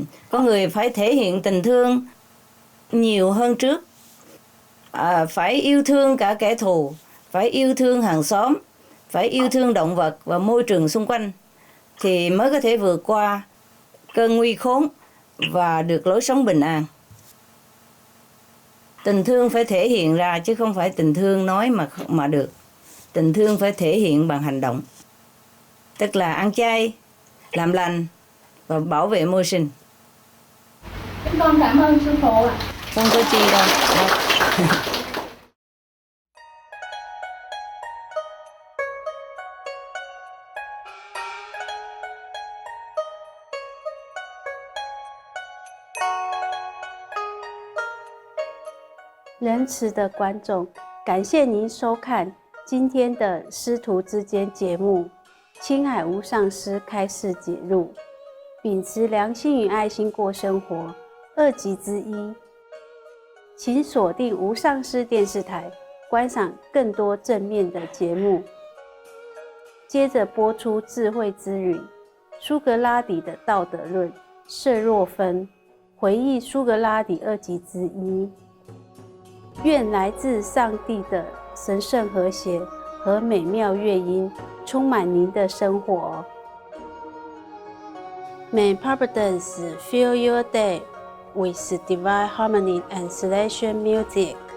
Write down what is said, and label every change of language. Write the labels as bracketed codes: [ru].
[vi] Có người phải thể hiện tình thương nhiều hơn trước, phải yêu thương cả kẻ thù, phải yêu thương hàng xóm, phải yêu thương động vật và môi trường xung quanh thì mới có thể vượt qua cơn nguy khốn và được lối sống bình an. Tình thương phải thể hiện ra chứ không phải tình thương nói mà được. Tình thương phải thể hiện bằng hành động, tức là ăn chay, làm lành và bảo vệ môi sinh. Chúng con cảm ơn sư phụ ạ. Không có chi đâu. [zh] “仁慈的观众，感谢您收看今天的师徒之间节目。青海无上师开示解入：秉持良心与爱心过生活，2集之一。请锁定无上师电视台，观赏更多正面的节目。接着播出智慧之语，苏格拉底的道德论，色若芬回忆苏格拉底2集之一。愿来自上帝的神圣和谐和美妙乐音充满您的生活。 [en] May Providence fill your day with divine harmony and celestial music.